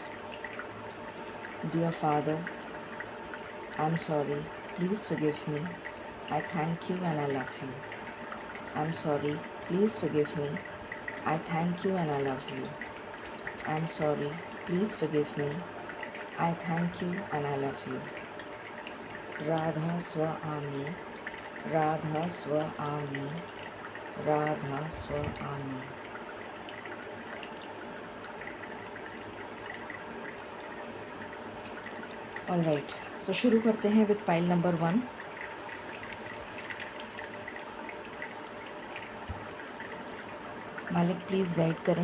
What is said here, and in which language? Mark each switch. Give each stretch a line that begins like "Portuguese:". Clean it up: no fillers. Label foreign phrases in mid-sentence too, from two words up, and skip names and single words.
English: Dear Father, I'm sorry. Please forgive me. I thank you and I love you. I'm sorry. Please forgive me. I thank you and I love you. I'm sorry. Please forgive me. I thank you and I love you.
Hindi: Radha Swa Ami, Radha Swa Ami, Radha Swa Ami.
English: All right, so
Hindi: शुरू करते हैं
English: with pile number 1.
Hindi: मालिक
English: please guide
Hindi: करें।